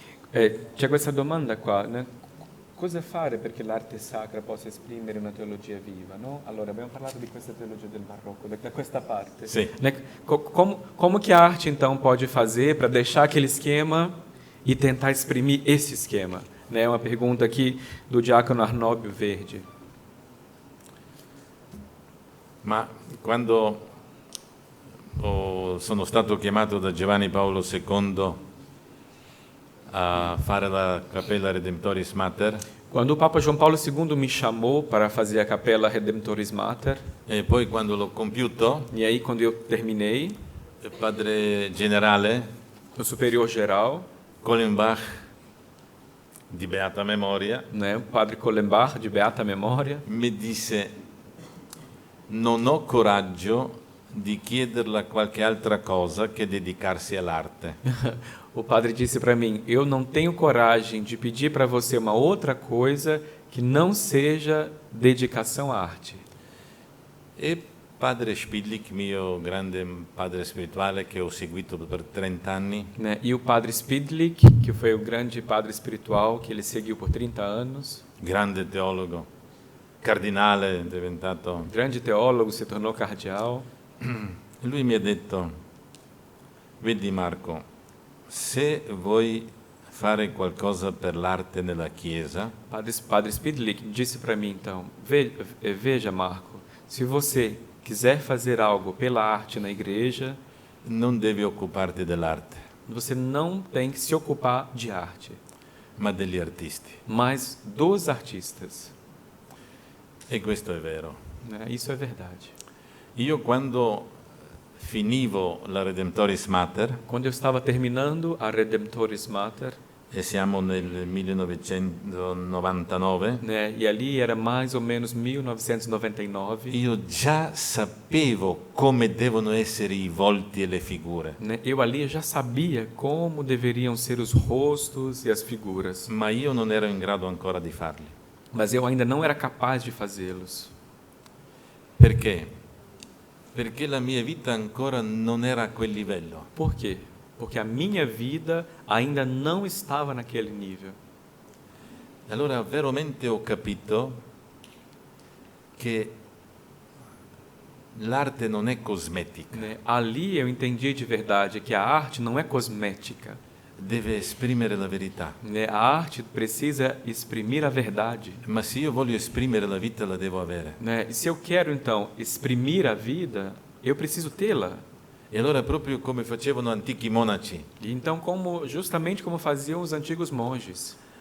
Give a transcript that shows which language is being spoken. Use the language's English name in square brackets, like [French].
[Italian] C'è questa domanda qua, né? Cosa fare perché l'arte sacra possa esprimere una teologia viva, no? Allora, abbiamo parlato di questa teologia del barroco, da questa parte. Sì. [Portuguese] Né? Como que a arte, então, pode fazer para deixar aquele esquema e tentar exprimir esse esquema? Né? Uma pergunta aqui do diácono Arnóbio Verde. [Italian] Ma quando sono stato chiamato da Giovanni Paolo II a fare la Cappella Redemptoris Mater, [Portuguese] Quando o Papa João Paulo II me chamou para fazer a Capella Redemptoris Mater, [Italian] e poi quando l'ho compiuto, [Portuguese] e aí quando eu terminei, [Italian] il padre generale [Portuguese] o superior geral, [Italian] Collenbach, di beata memoria, [Portuguese] né, o padre Collenbach, de beata memória, [Italian] mi disse: non ho coraggio di chiederla qualche altra cosa che dedicarsi all'arte. [Portuguese] o padre disse para mim: eu não tenho coragem de pedir para você uma outra coisa que não seja dedicação à arte. [Italian] E padre Spidlik, mio grande padre spirituale che ho seguito per 30 anni, [Portuguese] Né? E o padre Spidlik, que foi o grande padre espiritual que ele seguiu por 30 anos, [Italian] grande teologo, cardinale diventato, [Portuguese] grande teólogo, se tornou cardeal. [Italian] lui mi ha detto: vedi Marco, se vuoi fare qualcosa per l'arte nella Chiesa, [Portuguese] Padre Spidlik disse para mim, então, veja Marco, se você quiser fazer algo pela arte na igreja, [Italian] non devi occuparti dell'arte, [Portuguese] você não tem que se ocupar de arte, [Italian] ma degli artisti. [Portuguese] mas dos artistas. [Italian] E questo è vero. [Portuguese] Né? Isso é verdade. [Italian] Io quando finivo la Redemptoris Mater, [Portuguese] Quando eu estava terminando a Redemptoris Mater, [Italian] e siamo nel 1999, [Portuguese] né, e ali era mais ou menos 1999, [Italian] io già sapevo come devono essere i volti e le figure, [Portuguese] né, eu ali já sabia como deveriam ser os rostos e as figuras, [Italian] ma io non ero in grado ancora di farli. [Portuguese] mas eu ainda não era capaz de fazê-los. [Italian] Perché? Perché la mia vita ancora non era a quel livello. [Portuguese] Por quê? Porque a minha vida ainda não estava naquele nível. [Italian] Allora veramente ho capito che l'arte non è cosmetica, [Portuguese] Né? Ali eu entendi de verdade que a arte não é cosmética. [Italian] deve esprimere la verità. [Portuguese] Né? A arte precisa exprimir a verdade. [Italian] Ma se io voglio esprimere la vita la devo avere. [Portuguese] Né? E se eu quero, então, exprimir a vida, eu preciso tê-la. [Italian] E allora proprio come facevano antichi monaci, [Portuguese] E então, justamente como faziam os antigos monges.